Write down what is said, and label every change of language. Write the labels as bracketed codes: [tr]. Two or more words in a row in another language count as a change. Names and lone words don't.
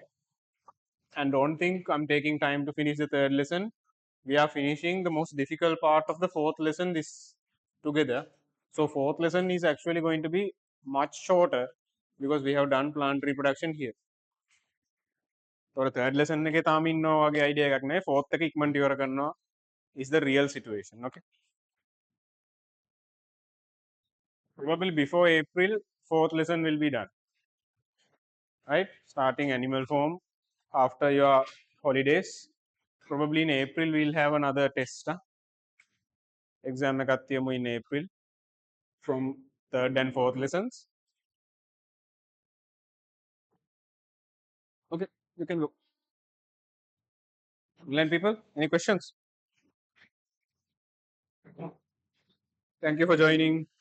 [en] And don't think I'm taking time to finish the third lesson. We are finishing the most difficult part of the fourth lesson this together. So fourth lesson is actually going to be much shorter because we have done plant reproduction here. [si] So [en] third lesson [si] එකේ තාම ඉන්නවා වගේ idea එකක් නැහැ. [en] Fourth [si] එක ඉක්මනට ඉවර කරනවා [en] is the real situation. Okay. Probably before April, fourth lesson will be done. Right? Starting animal form after your holidays. Probably in April we'll have another test. Exam [si] එකක් තියමු [en] in April from third and fourth lessons. Okay, you can go. Online people, any questions? Thank you for joining.